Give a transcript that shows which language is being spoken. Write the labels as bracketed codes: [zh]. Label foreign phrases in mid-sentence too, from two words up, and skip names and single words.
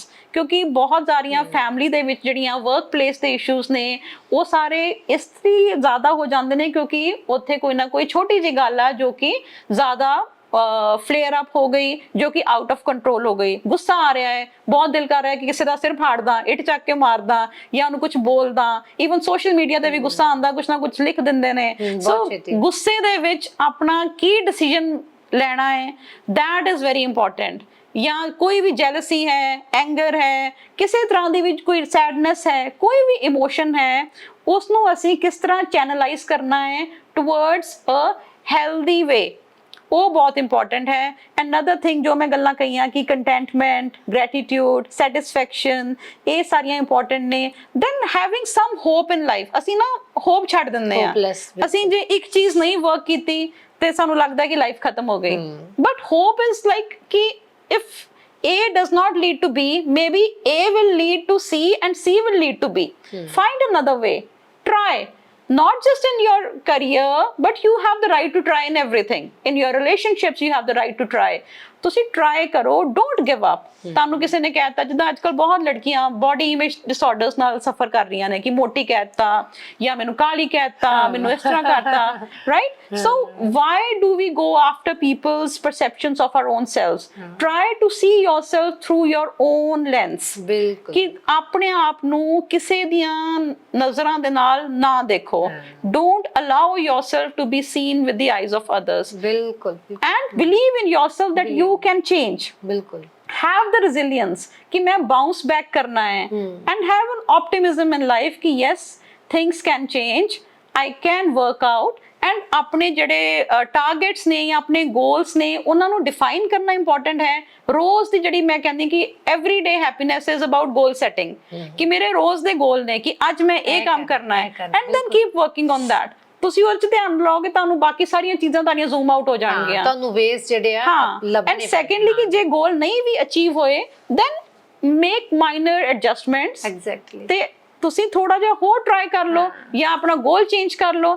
[pa] ਕਿਉਂਕਿ ਬਹੁਤ ਸਾਰੀਆਂ ਫੈਮਿਲੀ ਦੇ ਵਿੱਚ ਜਿਹੜੀਆਂ [en] work place [pa] ਦੇ ਇਸ਼ੂਜ਼ ਨੇ, ਉਹ ਸਾਰੇ ਇਸ ਲਈ ਜ਼ਿਆਦਾ ਹੋ ਜਾਂਦੇ ਨੇ ਕਿਉਂਕਿ ਉੱਥੇ ਕੋਈ ਨਾ ਕੋਈ ਛੋਟੀ ਜਿਹੀ ਗੱਲ ਆ ਜੋ ਕਿ ਜ਼ਿਆਦਾ [en] flare up [pa] ਹੋ ਗਈ, ਜੋ ਕਿ [en] out of control [pa] ਹੋ ਗਈ। ਗੁੱਸਾ ਆ ਰਿਹਾ ਹੈ, ਬਹੁਤ ਦਿਲ ਕਰ ਰਿਹਾ ਕਿ ਕਿਸੇ ਦਾ ਸਿਰ ਫਾੜਦਾ, ਇੱਟ ਚੱਕ ਕੇ ਮਾਰਦਾ, ਜਾਂ ਉਹਨੂੰ ਕੁਝ ਬੋਲਦਾ। [en] even social media [pa] ਤੇ ਵੀ ਗੁੱਸਾ ਆਉਂਦਾ, ਕੁਛ ਨਾ ਕੁਛ ਲਿਖ ਦਿੰਦੇ ਨੇ। ਸੋ ਗੁੱਸੇ ਦੇ ਵਿੱਚ ਆਪਣਾ ਕੀ ਡਿਸੀਜਨ ਲੈਣਾ ਹੈ, [en] that is very important। [pa] ਜਾਂ ਕੋਈ ਵੀ ਜੈਲਸੀ ਹੈ, ਐਂਗਰ ਹੈ, ਕਿਸੇ ਤਰ੍ਹਾਂ ਦੀ ਵੀ ਕੋਈ ਸੈਡਨੈਸ ਹੈ, ਕੋਈ ਵੀ ਇਮੋਸ਼ਨ ਹੈ, ਉਸ ਨੂੰ ਅਸੀਂ ਕਿਸ ਤਰ੍ਹਾਂ ਚੈਨਲਾਈਜ਼ ਕਰਨਾ ਹੈ [en] towards a healthy way, [pa] ਉਹ ਬਹੁਤ ਇੰਪੋਰਟੈਂਟ ਹੈ। [en] another thing [pa] ਜੋ ਮੈਂ ਗੱਲਾਂ ਕਹੀਆਂ ਕਿ ਕੰਟੈਂਟਮੈਂਟ, ਗ੍ਰੈਟੀਟਿਊਡ, ਸੈਟਿਸਫੈਕਸ਼ਨ, ਇਹ ਸਾਰੀਆਂ ਇੰਪੋਰਟੈਂਟ ਨੇ। [en] then having some hope in life. [pa] ਅਸੀਂ ਨਾ ਹੋਪ ਛੱਡ ਦਿੰਦੇ ਆ, ਅਸੀਂ ਜੇ ਇੱਕ ਚੀਜ਼ ਨਹੀਂ ਵਰਕ ਕੀਤੀ ਤੇ ਸਾਨੂੰ ਲੱਗਦਾ ਕਿ ਲਾਈਫ ਖਤਮ ਹੋ ਗਈ। [en] but hope is like ਕਿ ਇਫ A does not lead to B, maybe A will lead to C and C will lead to B. Find another way. Try. Not just in your career, but you have the right to try in everything. In your relationships, you have the right to try. [pa] ਤੁਸੀਂ ਟਰਾਈ ਕਰੋ, [en] don't give up. [pa] ਤੁਹਾਨੂੰ ਕਿਸੇ ਨੇ ਕਹਿਤਾ, ਜਿੱਦਾਂ ਅੱਜ ਕੱਲ ਬਹੁਤ ਲੜਕੀਆਂ [en] body image disorders [pa] ਨਾਲ ਸਫਰ ਕਰ ਰਹੀਆਂ ਨੇ ਕਿ ਮੋਟੀ ਕਹਿਤਾ, ਜਾਂ ਮੈਨੂੰ ਕਾਲੀ ਕਹਿਤਾ, ਮੈਨੂੰ ਇਸ ਤਰ੍ਹਾਂ ਕਰਤਾ, ਰਾਈਟ? [en] so why do we go after peoples perceptions of our own selves? try to see yourself through your own lens। [pa] ਬਿਲਕੁਲ। ਕਿ ਆਪਣੇ ਆਪ ਨੂੰ ਕਿਸੇ ਦੀਆਂ ਨਜ਼ਰਾਂ ਦੇ ਨਾਲ ਨਾ ਦੇਖੋ। [en] Don't allow yourself to be seen with the eyes of others। [pa] ਬਿਲਕੁਲ। [en] And believe in yourself that you can change। [pa] ਬਿਲਕੁਲ। [en] Have the resilience [pa] ਕਿ ਮੈਂ [en] bounce back [pa] ਕਰਨਾ ਹੈ, [en] and have an optimism in life कि yes, things can change, I can work out। [pa] and अपने ਜਿਹੜੇ targets ਨੇ ਜਾਂ ਆਪਣੇ goals ਨੇ, ਉਹਨਾਂ ਨੂੰ define ਕਰਨਾ important ਹੈ। ਰੋਜ਼ ਦੀ ਜਿਹੜੀ ਮੈਂ ਕਹਿੰਦੀ ਕਿ [en] everyday happiness is about goal setting, [pa] ਕਿ ਮੇਰੇ ਰੋਜ਼ ਦੇ goal ਨੇ ਕਿ ਅੱਜ ਮੈਂ ਇਹ ਕੰਮ ਕਰਨਾ ਹੈ, [en] and then keep working on that। [pa] ਤੁਸੀਂ ਉਹ 'ਚ ਧਿਆਨ ਲਾਓਗੇ, ਤੁਹਾਨੂੰ ਬਾਕੀ ਸਾਰੀਆਂ ਚੀਜ਼ਾਂ ਤੁਹਾਡੀਆਂ [en] zoom out [pa] ਹੋ ਜਾਣਗੀਆਂ, ਤੁਹਾਨੂੰ ਵੇਸ ਜਿਹੜੇ ਆ ਲੱਭਣੇ। [en] and secondly [pa] ਕਿ ਜੇ ਗੋਲ ਨਹੀਂ ਵੀ ਅਚੀਵ ਹੋਏ, [en] then make minor adjustments. ਐਗਜ਼ੈਕਟਲੀ। [pa] ਤੇ ਤੁਸੀਂ ਥੋੜਾ ਜਿਹਾ ਹੋਰ ਟਰਾਈ ਕਰ ਲਓ ਜਾਂ ਆਪਣਾ ਗੋਲ ਚੇਂਜ ਕਰ ਲਓ।